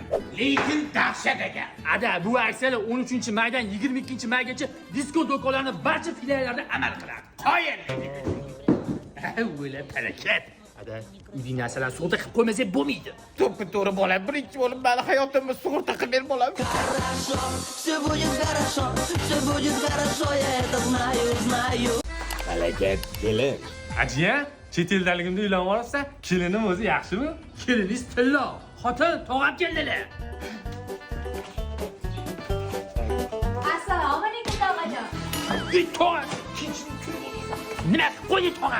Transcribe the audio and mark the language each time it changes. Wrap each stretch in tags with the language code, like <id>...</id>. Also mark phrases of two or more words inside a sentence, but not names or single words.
<uz>Lekin dahshat ekan. Ada, bu aksiyalar 13-maydan 22-maygacha disko do'konlarining barcha filiallarida amal qiladi. Qo'yin. O'la palakat. Ada, uyning narsalarni sug'urta qilib qo'ymasak bo'lmaydi. To'ppa to'g'ri bolam, birinchi bo'lib mani hayotimni sug'urta qilib ber bolam.</uz> <ru>Хорошо, все будет хорошо, все будет хорошо, я это знаю.</ru> <uz>Harakat, kelin. Ajiya, chet eldaligimda uylanib olibsan, kelinim o'zi yaxshimi? Keliningiz tilla, xotin tog'am keldilar. Assalomu alaykum tog'ajon. Ey tog'am, nima qilib qo'yding tog'am?</uz>